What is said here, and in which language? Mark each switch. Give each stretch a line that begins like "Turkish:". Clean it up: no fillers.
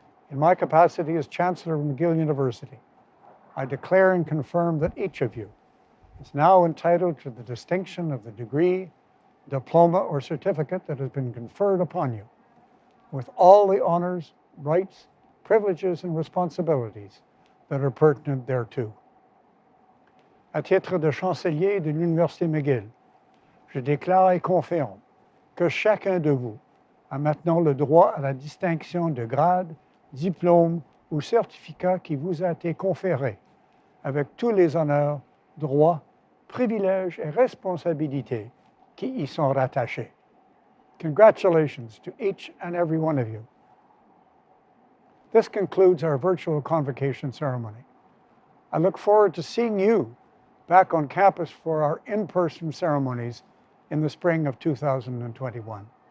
English: In my capacity as Chancellor of McGill University, I declare and confirm that each of you is now entitled to the distinction of the degree, diploma, or certificate that has been conferred upon you, with all the honors, rights, privileges, and responsibilities that are pertinent thereto.
French: À titre de chancelier de l'Université McGill, je déclare et confirme que chacun de vous a maintenant le droit à la distinction de grade, diplôme ou certificat qui vous a été conféré, avec tous les honneurs, droits, privilèges et responsabilités qui y sont rattachés.
English: Congratulations to each and every one of you. This concludes our virtual convocation ceremony. I look forward to seeing you back on campus for our in-person ceremonies in the spring of 2021.